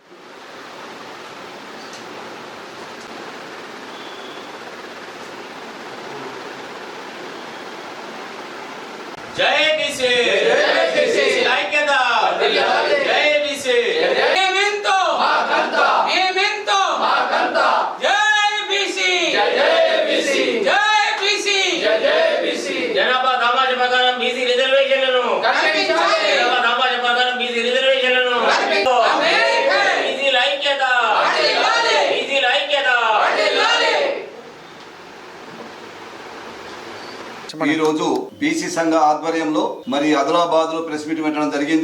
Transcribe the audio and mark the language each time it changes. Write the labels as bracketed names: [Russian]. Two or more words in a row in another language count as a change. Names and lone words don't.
[Telugu] జై బీసీ, జై బీసీ, ఐక్యత, జై బీసీ, జై మింతో, జై బీసీ, జై బీసీ, జై బీసీ, జనాభా దామాజ ప్రకారం బీసీ రిజర్వేషన్లను కల్పించాలి. జనాభా దామాజ ప్రకారం బీసీ రిజర్వేషన్లను బీసీల ఐక్యత, బీసీల ఐక్యత. ఈ రోజు బీసీ సంఘ ఆధ్వర్యంలో మరి ఆదిలాబాద్ లో ప్రెస్ మీట్ పెట్టడం జరిగింది.